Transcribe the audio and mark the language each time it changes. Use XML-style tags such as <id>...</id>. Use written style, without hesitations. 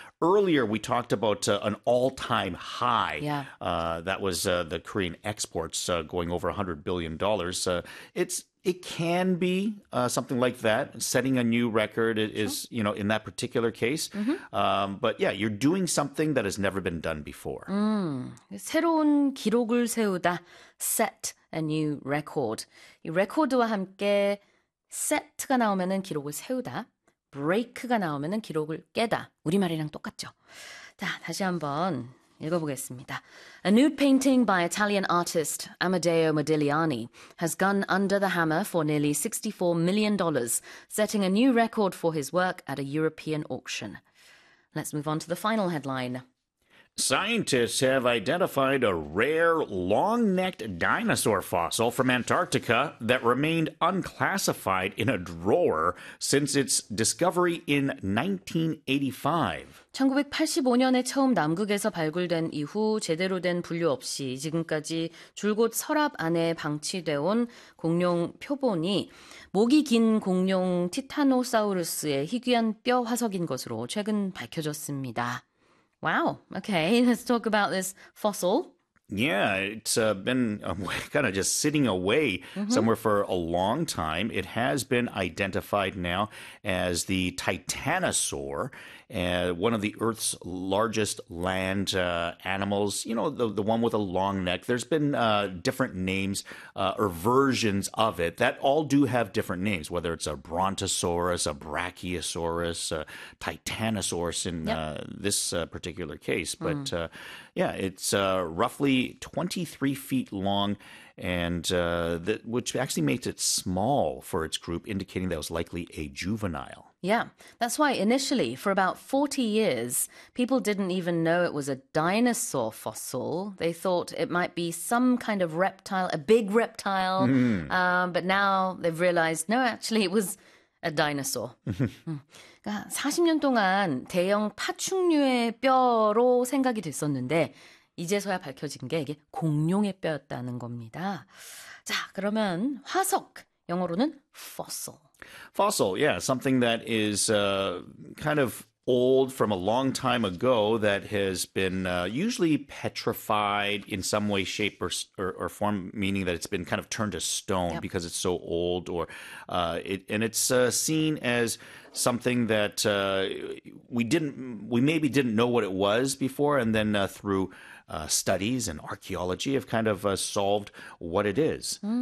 <en>Earlier, we talked about an all-time high. That was the Korean exports going over $100 billion. It can be something like that. Setting a new record is, in that particular case. But yeah, you're doing something that has never been done before.</en> <ko>새로운 기록을 세우다.</ko> <en>Set a new record.</en> <ko>이 레코드와 함께 set가 나오면은 기록을 세우다. break가 나오면은 기록을 깨다. 우리말이랑 똑같죠. 자, 다시 한번 읽어보겠습니다.</ko> <en>A new painting by Italian artist Amedeo Modigliani has gone under the hammer for nearly $64 million, setting a new record for his work at a European auction. Let's move on to the final headline. Scientists have identified a rare long-necked dinosaur fossil from Antarctica that remained unclassified in a drawer since its discovery in 1985.</en> <ko>1985년에 처음 남극에서 발굴된 이후 제대로 된 분류 없이 지금까지 줄곧 서랍 안에 방치되어 온 공룡 표본이 목이 긴 공룡 티타노사우루스의 희귀한 뼈 화석인 것으로 최근 밝혀졌습니다.</ko> <en>Wow. Okay, let's talk about this fossil. Yeah, it's been kind of just sitting away somewhere for a long time. It has been identified now as the Titanosaur, one of the Earth's largest land animals. You know, the one with a long neck. There's been different names or versions of it that all do have different names, whether it's a Brontosaurus, a Brachiosaurus, a Titanosaurus in this particular case. But yeah, it's roughly 23 feet long, and which actually makes it small for its group, indicating that it was likely a juvenile. Yeah, that's why initially, for about 40 years, people didn't even know it was a dinosaur fossil. They thought it might be some kind of reptile, a big reptile. But now they've realized, no, actually, it was a dinosaur.</en> <ko>40년 동안 대형 파충류의 뼈로 생각이 됐었는데 이제서야 밝혀진 게 이게 공룡의 뼈였다는 겁니다. 자, 그러면 화석, 영어로는 fossil.</ko> <en>Fossil, yeah, something that is kind of old from a long time ago that has been usually petrified in some way, shape, or form, meaning that it's been kind of turned to stone because it's so old, or it's seen as something that we maybe didn't know what it was before, and then through studies and archaeology have kind of solved what it is.</en>